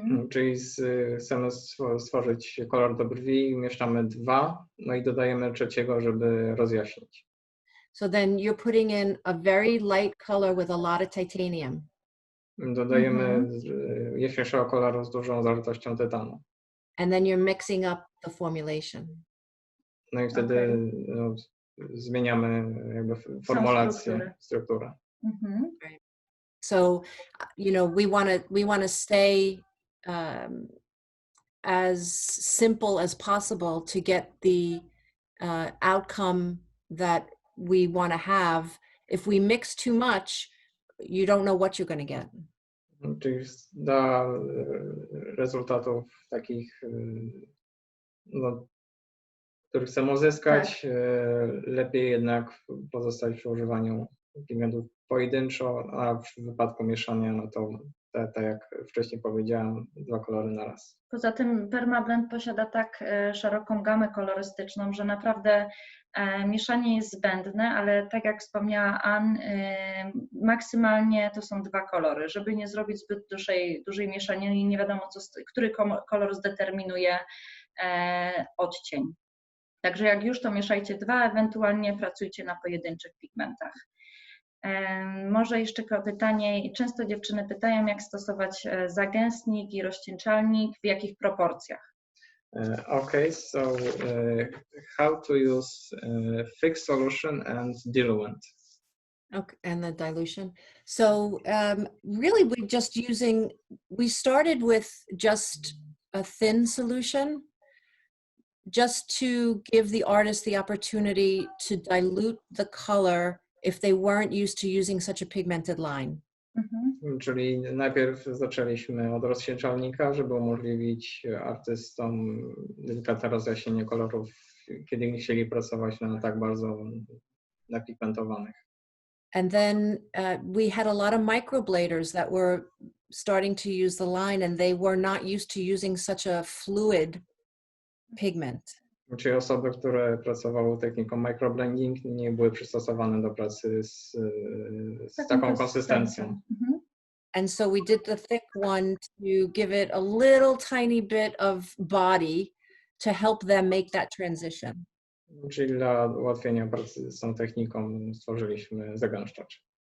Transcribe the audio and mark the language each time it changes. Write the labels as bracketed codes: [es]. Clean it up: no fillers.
[pl] Czyli chcemy stworzyć kolor do brwi, mieszamy 2, no i dodajemy trzeciego, żeby rozjaśnić. [en] So then you're putting in a very light color with a lot of titanium. [pl] Dodajemy jaśniejszego koloru z dużą zawartością tytanu. [en] And then you're mixing up the formulation. [pl] No i wtedy no, zmieniamy jakby formulację, strukturę. [en] Right. So, you know, we want to stay as simple as possible to get the outcome that we want to have. If we mix too much, you don't know what you're going to get. [pl] Czyli dla rezultatów takich, no, których chcemy uzyskać, lepiej jednak pozostać przy używaniu pigmentów pojedynczo, a w wypadku mieszania, no to tak jak wcześniej powiedziałam, 2 kolory na raz. Poza tym Perma Blend posiada tak szeroką gamę kolorystyczną, że naprawdę mieszanie jest zbędne, ale tak jak wspomniała Anne, maksymalnie to są 2 kolory, żeby nie zrobić zbyt dużej mieszaniny i nie wiadomo, który kolor zdeterminuje odcień. Także jak już, to mieszajcie 2, ewentualnie pracujcie na pojedynczych pigmentach. Może jeszcze pytanie, często dziewczyny pytają, jak stosować zagęstnik i rozcieńczalnik, w jakich proporcjach? [en] Okay, so how to use fixed solution and diluent? Okay, and the dilution. So really we started with just a thin solution, just to give the artist the opportunity to dilute the color if they weren't used to using such a pigmented line. [pl] Czyli najpierw zaczęliśmy od rozcieńczalnika, żeby umożliwić artystom delikatne rozjaśnienie kolorów, kiedy nie chcieli pracować na tak bardzo napigmentowanych. [en] And then we had a lot of microbladers that were starting to use the line, and they were not used to using such a fluid pigment. [pl] Czyli osoby, które pracowały techniką microblending, nie były przystosowane do pracy z taką konsystencją. [en] And so we did the thick one to give it a little tiny bit of body to help them make that transition. [pl] Czyli dla ułatwienia pracy z tą techniką stworzyliśmy zagęszczacz.